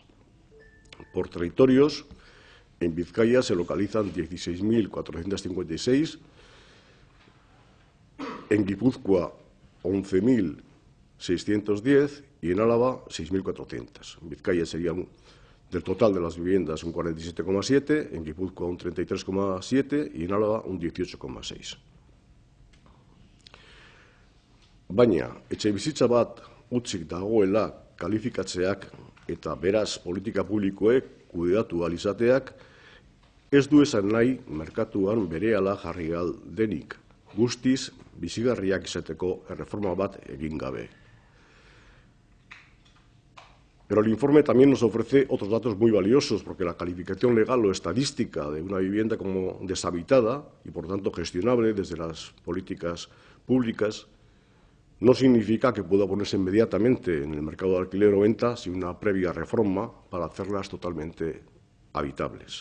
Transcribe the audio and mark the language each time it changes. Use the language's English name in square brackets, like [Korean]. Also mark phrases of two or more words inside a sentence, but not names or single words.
[Spanish] Por territorios, en Vizcaya se localizan 16.456, en Guipúzcoa 11.610 y en Álava 6.400. En Vizcaya serían del total de las viviendas un 47,7, en Guipúzcoa un 33,7 y en Álava un 18,6. [Basque] Baina, etxebizitza bat utzik dagoela kalifikatzeak eta beraz politika publikoek kudeatu ahal izateak ez du esan nahi merkatuan berehala jarri ahal denik, guztiz bizigarriak izateko erreforma bat egin gabe. [Spanish] Pero el informe también nos ofrece otros datos muy valiosos, porque la calificación legal o estadística de una vivienda como deshabitada y, por tanto, gestionable desde las políticas públicas no significa que pueda ponerse inmediatamente en el mercado de alquiler o venta sin una previa reforma para hacerlas totalmente habitables.